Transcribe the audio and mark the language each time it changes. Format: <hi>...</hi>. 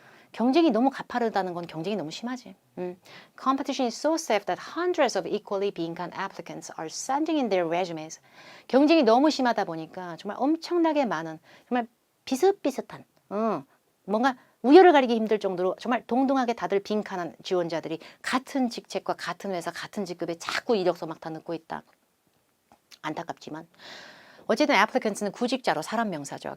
<ko>경쟁이 너무 가파르다는 건 경쟁이 너무 심하지.</ko> <en>Competition is so stiff that hundreds of equally</en> <ko>빈칸</ko> <en>applicants are sending in their resumes.</en> <ko>경쟁이 너무 심하다 보니까 정말 엄청나게 많은 정말 비슷비슷한 뭔가 우열을 가리기 힘들 정도로 정말 동등하게 다들 빈칸한 지원자들이 같은 직책과 같은 회사 같은 직급에 자꾸 이력서 막 다 넣고 있다. 안타깝지만 어쨌든 applicants는 구직자로 사람 명사죠.</ko>